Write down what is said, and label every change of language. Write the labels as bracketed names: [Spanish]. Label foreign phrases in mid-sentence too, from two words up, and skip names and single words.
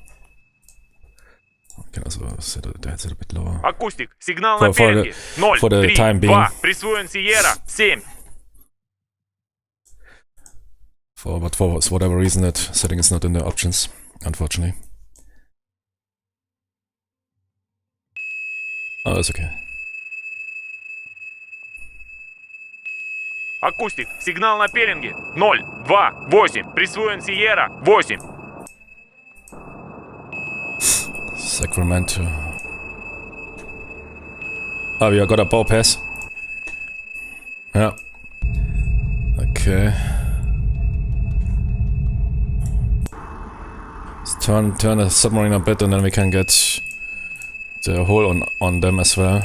[English] I can also set it a bit lower. [Russian] Акустик, сигнал на [English] For [Russian] пеленге. 0, [English] for the 3, time being. [Russian] 2. Присвоен Сиера. 7. [English] But for whatever reason, that setting is not in the options, unfortunately. Oh, that's okay. [Russian] Акустик, сигнал на пеленге. 0, 2, 8. Присвоен Сиера. 8. [English] Sacramento. Oh, we got a bow pass. Yeah. Okay. Let's turn the submarine a bit and then we can get the hole on them as well.